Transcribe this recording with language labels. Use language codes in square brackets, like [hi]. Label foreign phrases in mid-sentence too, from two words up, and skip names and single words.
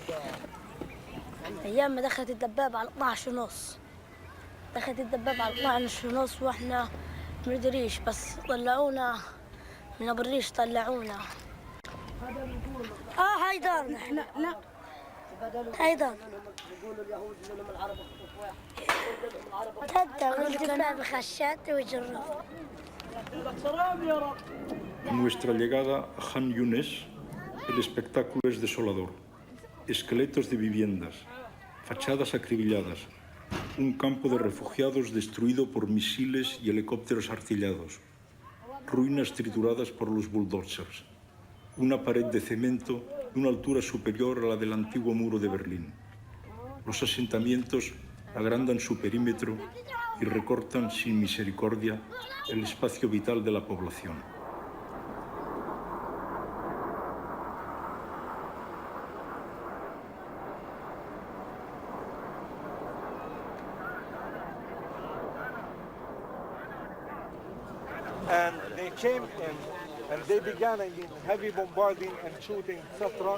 [ar] ايام ما دخلت الدبابه على 12:30، دخلت الدبابه على 12:30 واحنا ما ندريش، بس طلعونا من ابو الريش، طلعونا. هاي دارنا احنا. لا أيضا كنا بخشات وجرب. [es] A nuestra llegada a Khan Yunis, el espectáculo es desolador. Esqueletos de viviendas, fachadas acribilladas, un campo de refugiados destruido por misiles y helicópteros artillados, ruinas trituradas por los bulldozers, una pared de cemento de una altura superior a la del antiguo muro de Berlín. Los asentamientos agrandan su perímetro y recortan sin misericordia el espacio vital de la población. [en] And they came in and they began heavy bombarding and shooting, etc.